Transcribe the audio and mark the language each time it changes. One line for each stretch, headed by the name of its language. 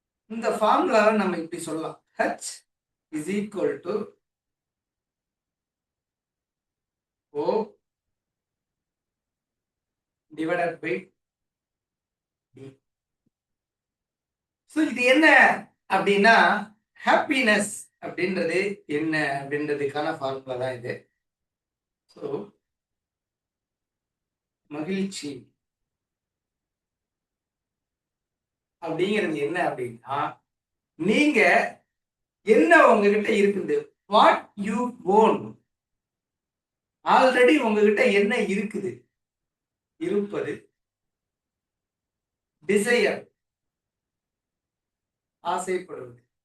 Tamil: இந்த ஃபார்முலாவ நம்ம இப்படி சொல்லலாம்.
English: H is equal to O divided by D.
Tamil: So இது என்ன அப்படின்னா, ஹாப்பினஸ் அப்படின்றது என்ன அப்படின்றதுக்கான ஃபார்முலா தான் இது. ஸோ மகிழ்ச்சி அப்படிங்கிறது என்ன அப்படின்னா, நீங்க என்ன உங்ககிட்ட இருக்குது,
English: what you own,
Tamil: ஆல்ரெடி உங்ககிட்ட என்ன இருக்குது, இருப்பது, டிசையர் ஆசைப்படுவது.